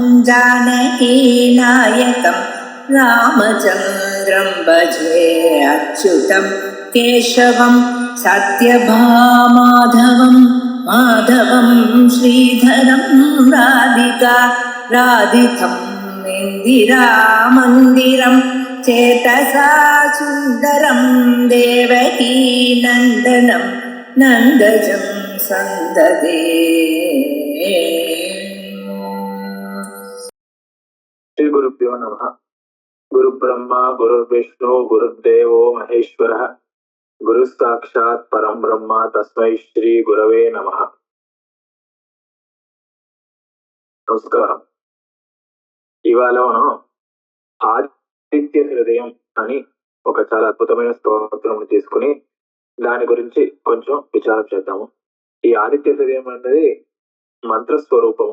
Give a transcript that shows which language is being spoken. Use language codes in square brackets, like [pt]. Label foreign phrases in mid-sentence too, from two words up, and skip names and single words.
[sa] जानकीनायकं रामचन्द्रं भजे अच्युतं केशवं सत्यभामाधवं माधवं श्रीधरं राधितं इन्दिरामन्दिरं चेतसा सुन्दरं देवकी नन्दनं नन्दजं सन्ददे। श्री गुरुभ्यो नमः। गुरु ब्रह्मा गुरुर्विष्णु गुरुर्देवो महेश्वरः गुरु साक्षात् परम ब्रह्म तस्मै श्री गुरवे नमः। [te] నమస్కారం. ఇవాళ మనం ఆదిత్య హృదయం అని ఒక చాలా అద్భుతమైన స్తోత్రం తీసుకుని దాని గురించి కొంచెం విచారం చేద్దాము. ఈ ఆదిత్య హృదయం అనేది మంత్ర స్వరూపము.